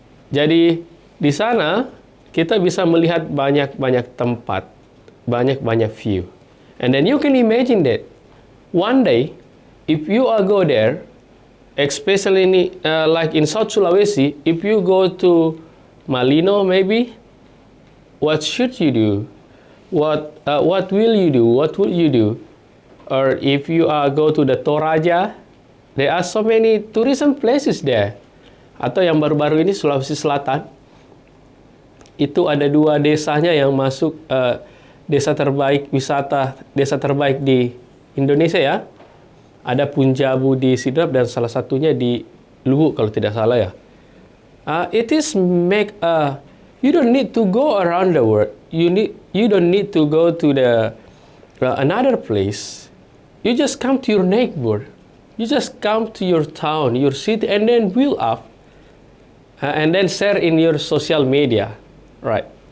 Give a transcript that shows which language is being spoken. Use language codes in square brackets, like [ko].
[id] Jadi di sana kita bisa melihat banyak-banyak tempat, [en] banyak-banyak view, and then you can imagine that one day if you are go there, especially like in South Sulawesi, if you go to Malino maybe, what should you do? What will you do? What would you do? Or if you go to the Toraja, there are so many tourism places there. [id] Atau yang baru-baru ini Sulawesi Selatan, itu ada 2 desanya yang masuk desa terbaik wisata, desa terbaik di Indonesia ya. Ada Punjabu di Sidrap dan salah satunya di Luwu kalau tidak salah ya. [en] It is you don't need to go around the world. You don't need to go to the another place. You just come to your neighbor. You just come to your town, your city, and then build up, and then share in your social media, right?